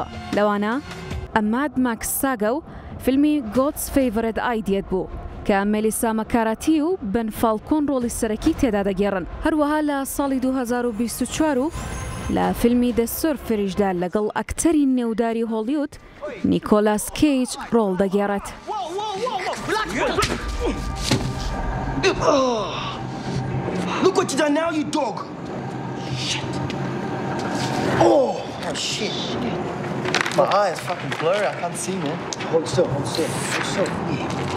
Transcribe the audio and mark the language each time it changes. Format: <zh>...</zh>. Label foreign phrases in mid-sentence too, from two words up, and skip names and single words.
<ckb>لەوانە ئەماد ماکس ساگە و فیلمی God's Favorite Idiot بوو کە مێلیسا مەکاراتی و بن فالکۆن ڕۆڵی سەرەکی تێدا دەگێڕن. هەروەها لە ساڵی 2024 و لە فیلمی The Surferیشدا لەگەڵ ئەکتەری نێوداری هۆلیوود نیکۆلاس کیج ڕۆڵ دەگێڕێت.</ckb> <en>Look what you done now, you dog. Shit. Oh shit. My eye is fucking blurry. I can't see, man. Hold still.</en>